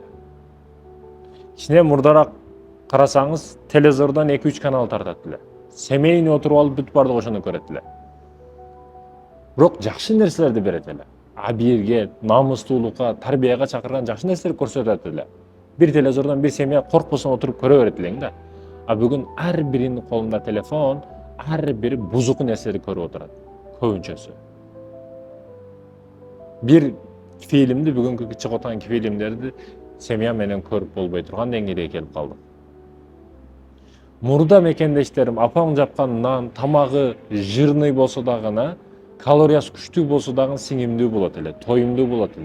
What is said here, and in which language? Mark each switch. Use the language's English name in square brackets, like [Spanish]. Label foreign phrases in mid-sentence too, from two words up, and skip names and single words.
[Kyrgyz] Кичине мурдараак карасаңыз, телевизордон 2-3 канал тартат эле. Семейный отуруп алып бүт бардык ошону көрөт эле. Бирок жакшы нерселерди берет эле. Абийирге, намыстуулукка, тарбияга чакырган жакшы нерселерди көрсөтөт эле. Бир телевизордан бир семья коркпосун отуруп көрө берет элең да. Бүгүн ар биринин колунда телефон, ар бири бузук нерселерди көрүп отурат. Көбүнчөсү. Бир фильмди, бүгүнкү чыгып аткан фильмдерди семья менен көрүп болбой турган деңгээлге келип калдык. Мурда мекендештерим апаң жапкан нан, тамагы жирный болсо дагы, калориясы күчтүү болсо дагы сиңимдүү болот эле, тоюмдуу болот эле.